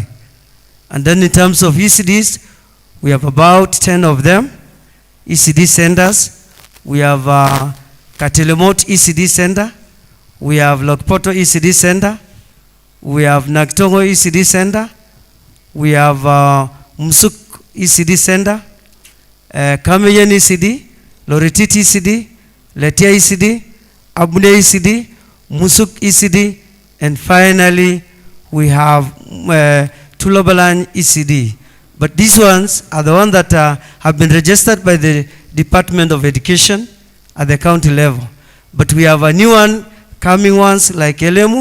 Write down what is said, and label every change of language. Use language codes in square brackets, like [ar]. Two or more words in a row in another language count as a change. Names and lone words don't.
[en] And then in terms of ECDs, we have about 10 of them, ECD centers. We have Katelemot ECD Center, we have Lokpoto ECD Center, we have Naktongo ECD Center, we have Msuk ECD Center, Kameyen ECD, Loritit ECD, Letia ECD, Abune ECD, Musuk ECD, and finally we have Tulobalan ECD. But these ones are the ones that have been registered by the Department of Education at the county level. But we have a new one, coming ones like Elemu.